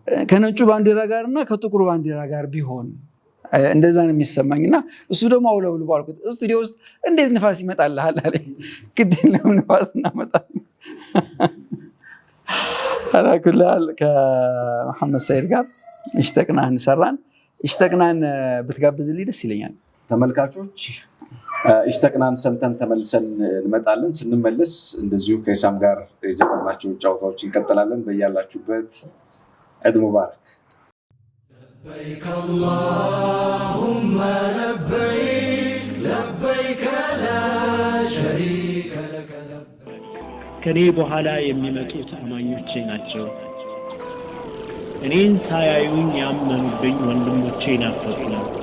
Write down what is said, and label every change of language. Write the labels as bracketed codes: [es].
[am] ከነጩ ባንዲራ ጋርና ከጥቁሩ ባንዲራ ጋር ቢሆን እንደዛ ነው የሚሰማኝና እሱ ደግሞ አውለው ባልኩት ስቱዲዮ ውስጥ እንዴት ንፋስ ይመጣልሃል አለ ግድን ለምን ንፋስ እናመጣለን አላኩላል ከመሐመድ ሰይድ ጋር እሽተቅናን ሰራን እሽተቅናን ብትጋብዝልኝ ደስ ይለኛል ተመልካቾች እሽተቅናን ሰምተን ተመልሰን እንመጣለን ስንመለስ እንደዚሁ ከኢሳም ጋር የጀመርናቸው ጫውታዎች እንቀጥላለን በእያላችሁበት [ar] عيد مبارك لبيك اللهم لبيك لبيك لا شريك لك لبيك [am] ከኔ በኋላ የሚመጡት አማኞቼ ናቸው እኔን ሳያዩኝ ያመኑብኝ ወንድሞቼ ናፈቁኝ